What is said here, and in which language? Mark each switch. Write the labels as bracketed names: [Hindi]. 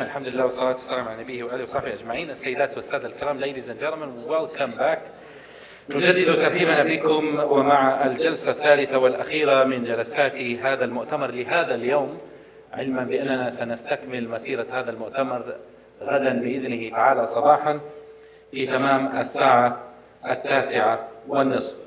[Arabic] الحمد لله والصلاة والسلام على نبيه وآله وصحبه أجمعين. السيدات والسادة الكرام, [English] ladies and gentlemen, welcome back. [Arabic] نجدد ترحيبنا بكم ومع الجلسة الثالثة والأخيرة من جلسات هذا المؤتمر لهذا اليوم, علما بأننا سنستكمل مسيرة هذا المؤتمر غدا بإذنه تعالى صباحا في تمام الساعة 9:30.